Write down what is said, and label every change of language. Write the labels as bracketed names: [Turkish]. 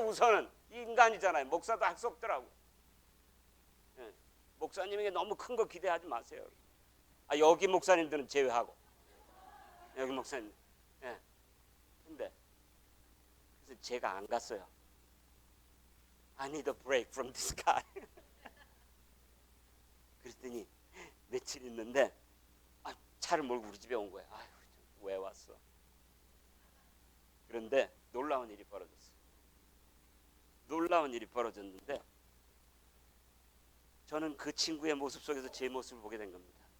[Korean] 우선은 인간이잖아요. 목사도 할 수 없더라고. 목사님에게 너무 큰 거 기대하지 마세요. 여기 목사님들은 제외하고. 여기 목사님. 근데 그래서 제가 안 갔어요. [English] I need a break from this guy. [Korean] 그랬더니 며칠 있는데 차를 몰고 우리 집에 온 거예요. 왜 왔어? 그런데 놀라운 일이 벌어졌어요. 놀라운 일이 벌어졌는데 저는 그 친구의 모습 속에서 제 모습을 보게 된 겁니다.